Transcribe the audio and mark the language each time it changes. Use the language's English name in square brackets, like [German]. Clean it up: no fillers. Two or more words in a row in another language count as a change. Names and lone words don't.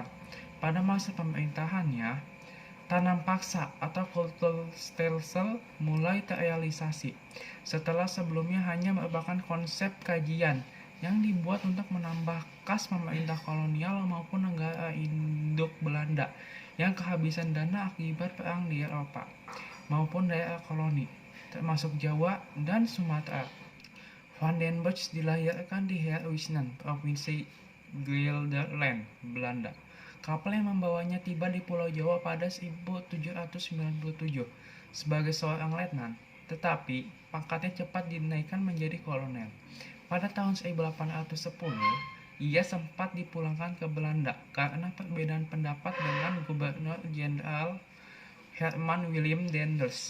[Indonesian] Pada masa pemerintahannya, tanam paksa atau Kulturstelsel mulai terrealisasi, setelah sebelumnya hanya merupakan konsep kajian yang dibuat untuk menambah kas pemerintah kolonial maupun negara induk Belanda yang kehabisan dana akibat perang di Eropa maupun daerah koloni, termasuk Jawa dan Sumatera. Van den Bosch dilahirkan di Herwijnen, Provinsi Gelderland, Belanda. Kapal yang membawanya tiba di Pulau Jawa pada 1797 sebagai seorang letnan, tetapi pangkatnya cepat dinaikkan menjadi kolonel. Pada tahun 1810, ia sempat dipulangkan ke Belanda karena perbedaan pendapat dengan Gubernur Jenderal Herman Willem Daendels.